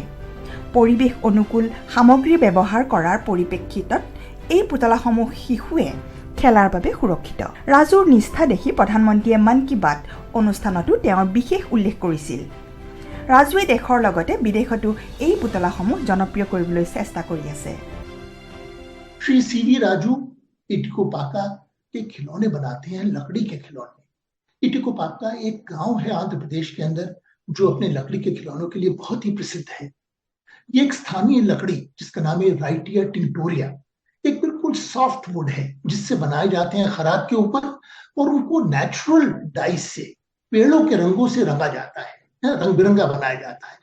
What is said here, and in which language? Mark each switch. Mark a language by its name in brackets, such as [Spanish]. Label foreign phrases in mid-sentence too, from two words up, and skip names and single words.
[Assamese] পৰিৱেশ অনুকূল সামগ্ৰী ব্যৱহাৰ কৰাৰ পৰিপ্ৰেক্ষিতত এই পুতলাসমূহ শিশুৱে খেলাৰ বাবে সুৰক্ষিত। ৰাজুৰ নিষ্ঠা দেখি প্ৰধানমন্ত্ৰীয়ে মন কী বাত অনুষ্ঠানতো তেওঁৰ বিশেষ উল্লেখ কৰিছিল। ৰাজুৱে দেশৰ লগতে বিদেশতো এই পুতলাসমূহ জনপ্ৰিয় কৰিবলৈ চেষ্টা কৰি আছে। [Hindi] श्री सी.वी. राजू इटिकोपाका के खिलौने बनाते हैं, लकड़ी के खिलौने। इटिकोपाका एक गांव है आंध्र प्रदेश के अंदर जो अपने लकड़ी के खिलौनों के लिए बहुत ही प्रसिद्ध है। ये एक स्थानीय लकड़ी जिसका नाम है राइटिया टिंटोरिया, एक बिल्कुल [English] soft wood [Hindi] है जिससे बनाए जाते हैं खराद के ऊपर और उनको [English] natural dyes [Hindi] से, पेड़ों के रंगों से रंगा जाता है, रंग बिरंगा बनाया जाता है।